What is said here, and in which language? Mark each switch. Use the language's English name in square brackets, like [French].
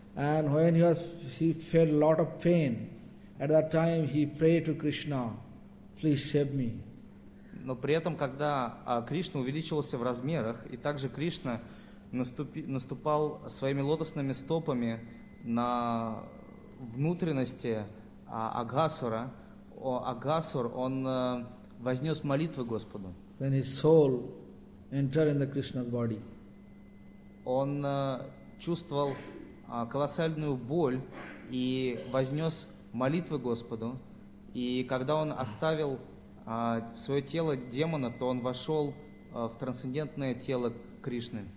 [English] And when he felt a lot of pain, at that time he prayed to Krishna, please save me. [Russian] Но при этом, когда Кришна увеличивался в размерах, и также Кришна наступал своими лотосными стопами на внутренности Агасура, Агасур, он вознес молитвы Господу. [English] Then his soul entered in the Krishna's body. [Russian] Он чувствовал колоссальную боль и вознес молитвы Господу. И когда он оставил свое тело демона, то он вошел в трансцендентное тело Кришны.